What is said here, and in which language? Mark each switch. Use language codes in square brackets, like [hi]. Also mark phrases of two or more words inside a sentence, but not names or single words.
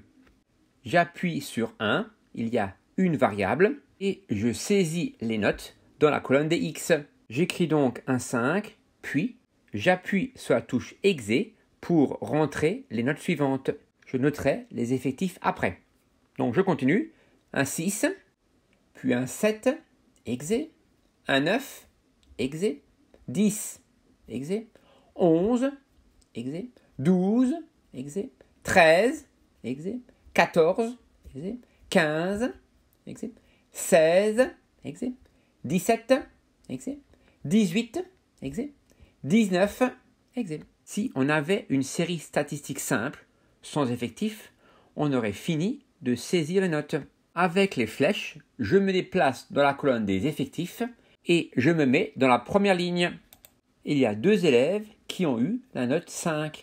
[fr] J'appuie sur 1, il y a une variable, et je saisis les notes dans la colonne des X. J'écris donc un 5, puis j'appuie sur la touche Exe pour rentrer les notes suivantes. Je noterai les effectifs après. Donc je continue. Un 6, puis un 7, Exe, un 9, Exe, 10, Exe, 11, Exe, 12, Exe, 13, Exe, 14, Exe, 15, Exe, 16, Exe, 17, Exe, 18, Exe, 19, Exe. Si on avait une série statistique simple, sans effectif, on aurait fini de saisir les notes. Avec les flèches, je me déplace dans la colonne des effectifs et je me mets dans la première ligne. Il y a 2 élèves qui ont eu la note 5.